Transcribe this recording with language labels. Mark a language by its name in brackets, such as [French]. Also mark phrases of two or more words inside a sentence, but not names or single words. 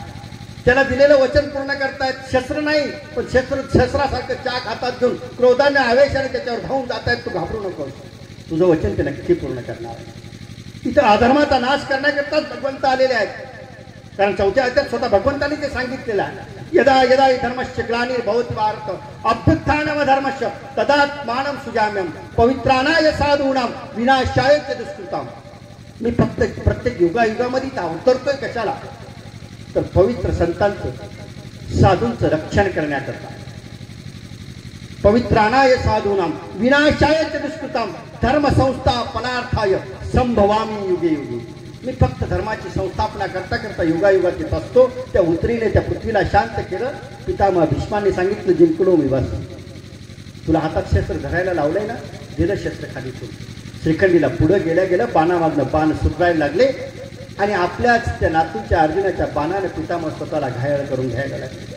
[Marathi] त्याला दिलेलं वचन पूर्ण करतायत. शस्त्र नाही पण शस्त्रासारखं चाक हातात घेऊन क्रोधाने आवेशाने त्याच्यावर धावून जातायत. तू घाबरू नकोस, तुझं वचन ते नक्की पूर्ण करणार आहे. इथं अधर्माचा नाश करण्याकरताच भगवंत आलेले आहेत. कारण चौथ्या अध्यायात स्वतः भगवंतांनी ते सांगितलेलं आहे, [Sanskrit] यदा यदा हि धर्मस्य ग्लानिर्भवति भारत अभ्युत्थानम धर्मस्य तदात्मानं सुजाम्यम पवित्राणाय साधूनां विनाशाय च दुष्कृताम. [Marathi] मी फक्त प्रत्येक युगायुगामध्ये अवतरतोय कशाला, तर पवित्र संतांचं साधूंचं रक्षण करण्याकरता. [Sanskrit] पवित्राणाय साधूनां विनाशाय च दुष्कृताम धर्म संस्थापनार्थाय संभवामी युगे युगे. [Marathi] मी फक्त धर्माची संस्थापना करता करता युगायुगात येत असतो. त्या उतरीने त्या पृथ्वीला शांत केलं. पितामह भीष्माने सांगितलं, जिंकलो मी बस. तुला हातात शस्त्र धरायला लावलंय ना, दिलं शस्त्र खाली तू. श्रीखंडीला पुढं गेल्या गेल्या बाणामागनं बाण सुटायला लागले आणि आपल्याच त्या नातूच्या अर्जुनाच्या बाणाने पितामह स्वतःला घायल करून घ्यायला लागले.